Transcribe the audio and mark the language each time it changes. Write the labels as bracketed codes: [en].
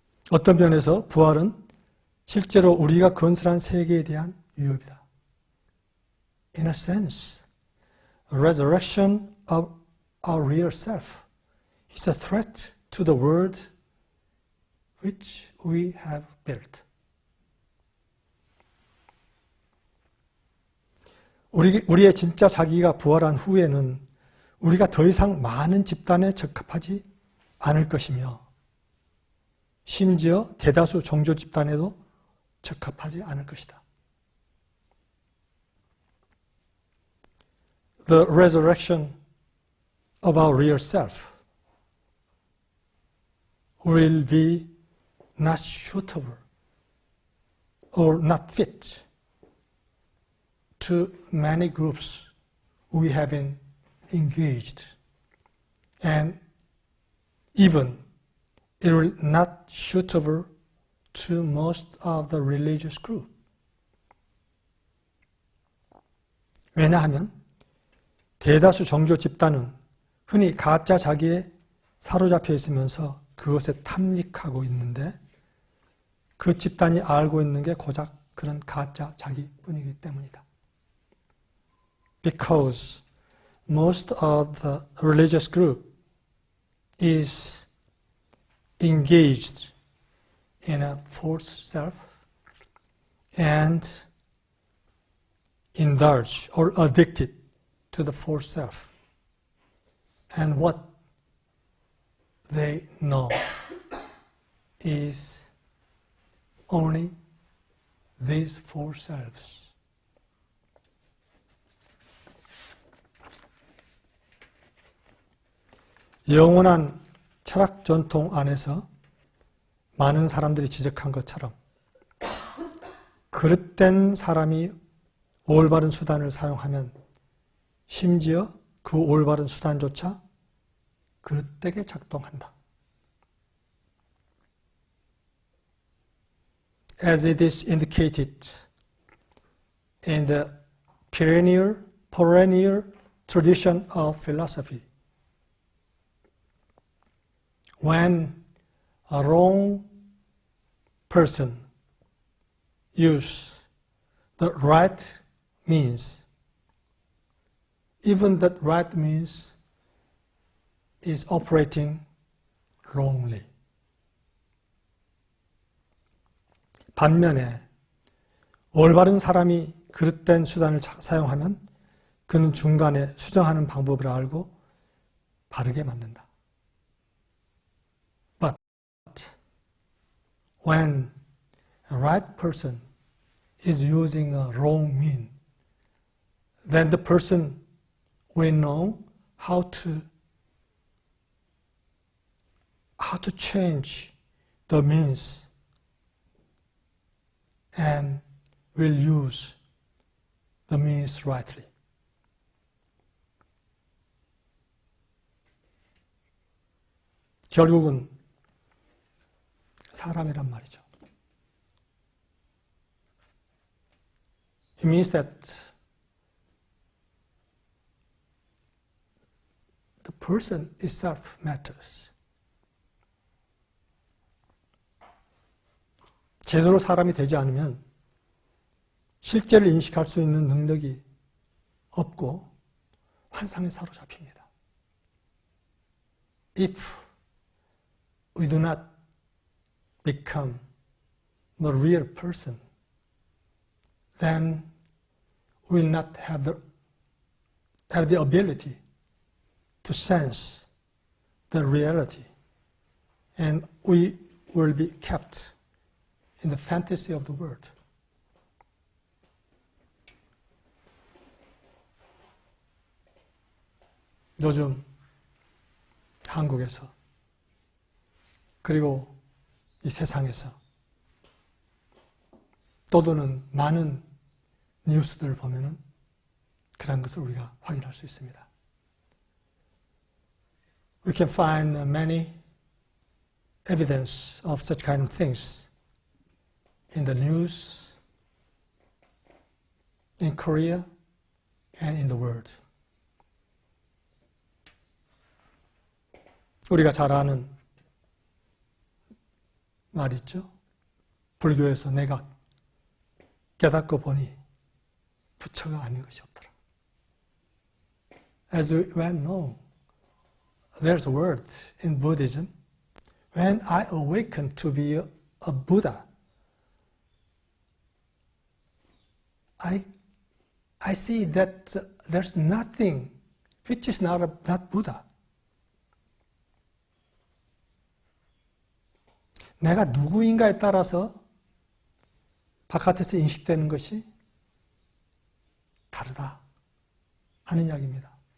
[ko] 어떤 면에서 부활은 실제로 우리가 건설한 세계에 대한 위협이다. [en] In a sense, resurrection of our real self is a threat to the world which we have built. [ko] 우리의 진짜 자기가 부활한 후에는 우리가 더 이상 많은 집단에 적합하지 않을 것이며 심지어 대다수 종교 집단에도 적합하지 않을 것이다. [en] The resurrection of our real self will be not suitable or not fit to many groups we have been engaged, and even it will not suitable to most of the religious group. [ko] 왜냐하면 대다수 종교 집단은 흔히 가짜 자기에 사로잡혀 있으면서 그것에 탐닉하고 있는데 그 집단이 알고 있는 게 고작 그런 가짜 자기뿐이기 때문이다. [en] Because most of the religious group is engaged in a false self and indulge or addicted to the false self. And what they know is only these four selves. [ko] 영원한 철학 전통 안에서 많은 사람들이 지적한 것처럼 그릇된 사람이 올바른 수단을 사용하면 심지어 그 올바른 수단조차 그릇되게 작동한다. [en] As it is indicated in the perennial tradition of philosophy, when a wrong person uses the right means, even that right means is operating wrongly. [ko] 반면에 올바른 사람이 그릇된 수단을 사용하면 그는 중간에 수정하는 방법을 알고 바르게 만든다. [en] But when a right person is using a wrong mean, then the person will know how to change the means and will use the means rightly. [ko] 결국은 사람이란 말이죠. [en] It means that the person itself matters. [ko] 제대로 사람이 되지 않으면 실제를 인식할 수 있는 능력이 없고 환상에 사로잡힙니다. [en] If we do not become the real person, then we will not have the ability to sense the reality, and we will be kept in the fantasy of the world. [ko] 요즘 한국에서 그리고 이 세상에서 떠도는 많은 뉴스들을 보면은 그런 것을 우리가 확인할 수 있습니다. [en] We can find many evidence of such kind of things in the news, in Korea, and in the world. [ko] 우리가 잘 아는 말 있죠? 불교에서 내가 깨닫고 보니 부처가 아닌 것이 없더라. [en] As we well know, there's a word in Buddhism, when I awaken to be a Buddha, I see that there's nothing which is not Buddha. [ko] 내가 누구인가에 따라서 바깥에서 인식되는 것이 다르다 하는 이야기입니다.